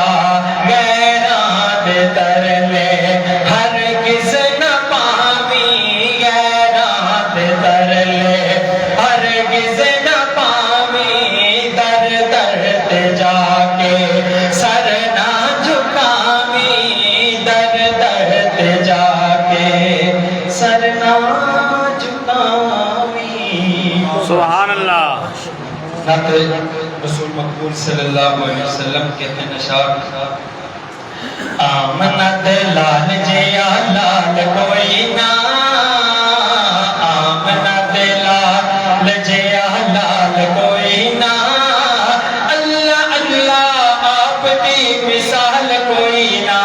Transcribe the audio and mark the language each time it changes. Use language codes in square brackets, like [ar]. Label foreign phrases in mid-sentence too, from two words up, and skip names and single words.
[pa] غیراں دے ترلے ہرگز نہ پاوی، غیراں دے ترلے ہرگز نہ پاوی. در در تے جاکے سر نہ جھکاوی، در در تے جاکے سر نہ جھکاوی. [ar] سبحان الله. [ur] رسول مقبول [ar] صلى الله عليه وسلم [ur] کہتے ہیں نشاد, [pa] آمند لال جیا لال کوئی نہ، آمند لال جیا لال کوئی نہ. اللہ اللہ آپکی مثال کوئی نہ,